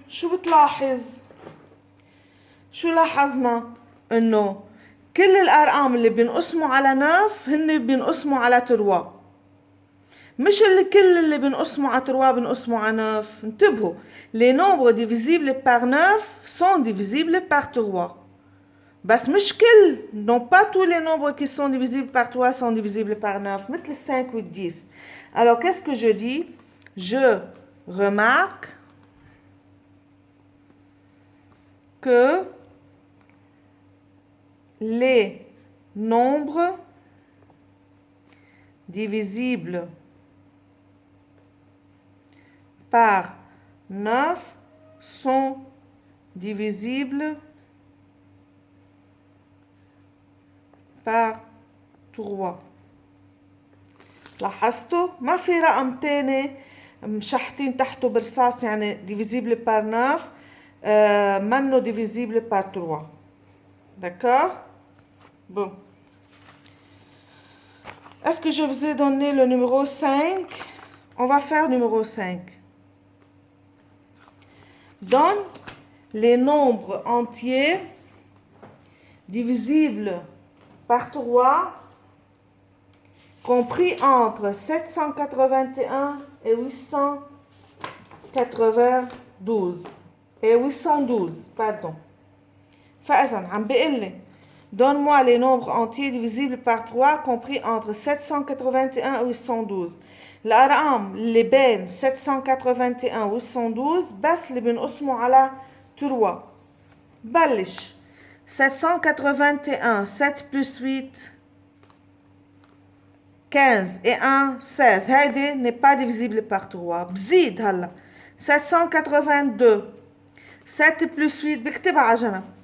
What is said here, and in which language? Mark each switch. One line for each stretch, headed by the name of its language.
Arabic: شو بتلاحظ؟ شو لاحظنا؟ إنه كل الأرقام اللي بينقسموا على 9 هن بينقسموا على 3. مش كل اللي بينقسموا على 3 بينقسموا على 9. انتبهوا.
French: Les nombres divisibles par 9 sont divisibles par 3.
Arabic: بس مش كل.
French: Non pas tous les nombres qui sont divisibles par 3 sont divisibles par 9.
Arabic: مثل 5 ou 10.
French: Alors, qu'est-ce que je dis? Je remarque que les nombres divisibles par 9 sont divisibles par 3.
Arabic: لاحظتوا؟ ما في رقم تاني مشحتين تحته برصاص يعني divisible par 9 منه divisible par 3.
French: D'accord? Bon. Est-ce que je vous ai donné le numéro 5? On va faire numéro 5. Donne les nombres entiers divisibles par 3 compris entre 781 et 892 et 812 pardon. فإذا عم بيقول لي donne-moi les nombres entiers divisibles par 3 compris entre 781 et 812.
Arabic: الأرقام اللي بين 781 و 812 بس اللي بنقسموا على 3.
French: بلش 781 7 plus 8 15 et 1 16. هيدي n'est pas divisible par 3.
Arabic: بزيد هلا 782 7 plus 8 بكتبها على جنب.